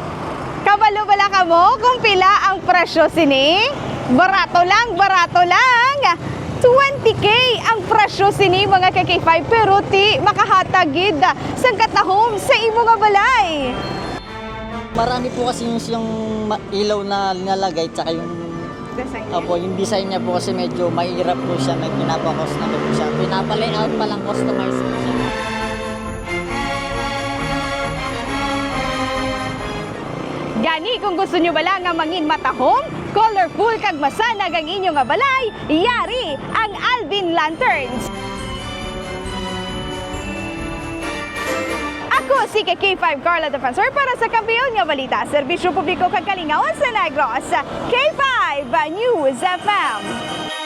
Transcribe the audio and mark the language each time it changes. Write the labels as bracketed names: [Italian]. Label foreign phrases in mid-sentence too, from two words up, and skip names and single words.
[Hiligaynon] Kabalo-bala ka mo kung pila ang presyo sini? Barato lang, barato lang! 20K ang presyo sini mga K5, pero ti makahatagid sang katahom sa imo nga balay. [Filipino] Marami po kasi yung ilaw na linalagay, tsaka yung yung design niya po kasi medyo mahirap po siya, may pinapa-customize po siya. Pinapa-layout pa lang, customize po siya. [Hiligaynon] Gani, kung gusto nyo bala nga mangin matahom, colorful kag masanag ang inyo nga balay, yari ang Alvin Lanterns. Ako si K5 Carla Defensor para sa Kampeon nga Balita, Serbisyo Publiko kag Kalingawan sa Negros, [English] K5 News FM.